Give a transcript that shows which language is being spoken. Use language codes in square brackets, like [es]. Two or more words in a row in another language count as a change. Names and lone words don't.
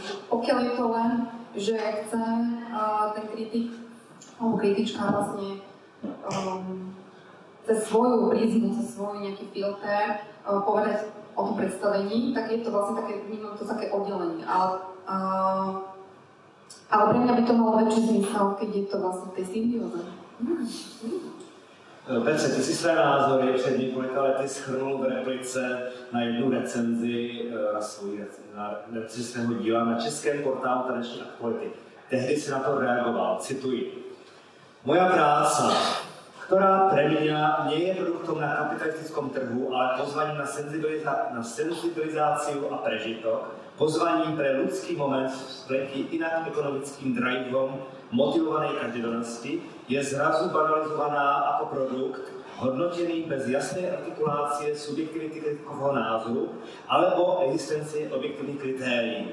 [sk] Pokiaľ je to len, že chce ten kritik alebo kritička vlastne cez svoju prízmu, cez svoj nejaký filter povedať o tom predstavení, tak je to vlastne také, vnímam to také oddelenie. Ale pre mňa by to malo väčší zmysel, keď je to vlastne v tej symbióze. [cs] Petře, ty si své názory před několika lety shrnul v replice na jednu recenzi na recenzi svého díla na českém portálu Taneční aktuality. Tehdy si na to reagoval, cituji. [sk] Moja práca, ktorá pre mňa nie je produktom na kapitalistickom trhu, ale pozvaním na senzibilizáciu a prežitok, pozvaním pre ľudský moment v spletí inak ekonomickým drivom motivovanej každodennosti, je zrazu banalizovaná ako produkt, hodnotený bez jasnej artikulácie subjektivity kritikového názoru alebo existencie objektivních kritérií.